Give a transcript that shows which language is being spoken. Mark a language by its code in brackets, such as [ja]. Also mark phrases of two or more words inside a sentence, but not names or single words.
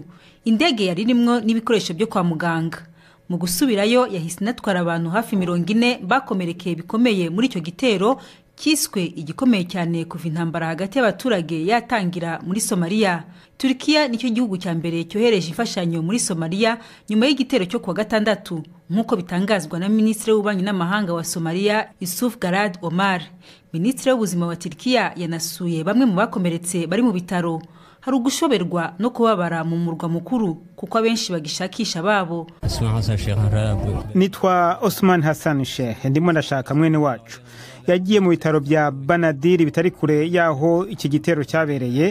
[rw] Indege yari irimwo n'ibikoresho byo kwa muganga. Mu gusubirayo yahise inatwara abantu hafi 40 bakomerekeye bikomeye muri icyo gitero kiswe igikomeye cyane kuva intambara hagati y'abaturage yatangira muri Somalia. Turkiya nicyo gihugu cya mbere cyohereje imfashanyo muri Somalia nyuma y'igitero cyo kuwa gatandatu, nk'uko bitangazwa na Minisitiri w'Ububanyi n'Amahanga wa Somalia Yusuf Garad Omar. Minisitiri w'Ubuzima wa Turkiya yanasuye bamwe mu bakomeretse bari mu bitaro. Hari ugushoberwa no kubabara mu murwa mukuru kuko abenshi bagishakisha babo. Nitwa Osman Hassan Sheikh, ndimo ndashaka mwene wacu yagiye mu bitaro bya Banadiri bitari kure yaho iki gitero cyabereye.